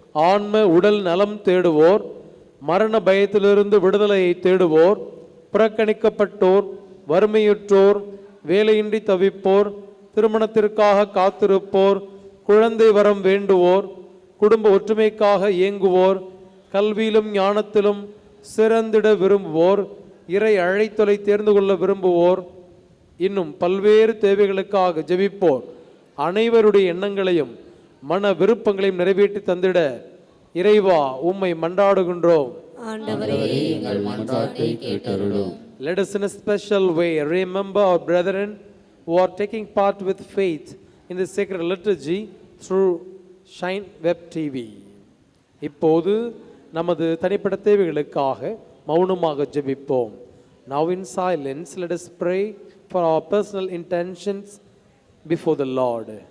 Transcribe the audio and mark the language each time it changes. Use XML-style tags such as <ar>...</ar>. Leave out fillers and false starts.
<ta>ஆன்ம உடல் நலம் தேடுவோர், மரண பயத்திலிருந்து விடுதலையை தேடுவோர், புறக்கணிக்கப்பட்டோர், வறுமையுற்றோர், வேலையின்றி தவிப்போர், திருமணத்திற்காக காத்திருப்போர், குழந்தை வரம் வேண்டுவோர், குடும்ப ஒற்றுமைக்காக இயங்குவோர், கல்வியிலும் ஞானத்திலும் சிறந்திட விரும்புவோர், இறை அழைத்தலை தேர்ந்து கொள்ள விரும்புவோர், இன்னும் பல்வேறு தேவைகளுக்காக ஜெபிப்போர் அனைவருடைய எண்ணங்களையும் மன விருப்பங்களையும் நிறைவேற்றி தந்திட இறைவா உம்மை மன்றாடுகின்றோம். ஆண்டவரே, எங்கள் மன்றாட்டை கேட்டருளும்.</ta> <en>Let us in a special way remember our brethren who are taking part with faith in the sacred liturgy through Shine Web TV.</en> <ta>இப்போது நமது தனிப்பட்ட தேவைகளுக்காக மௌனமாக ஜெபிப்போம்.</ta> <en>Now in silence let us pray for our personal intentions before the Lord.</en>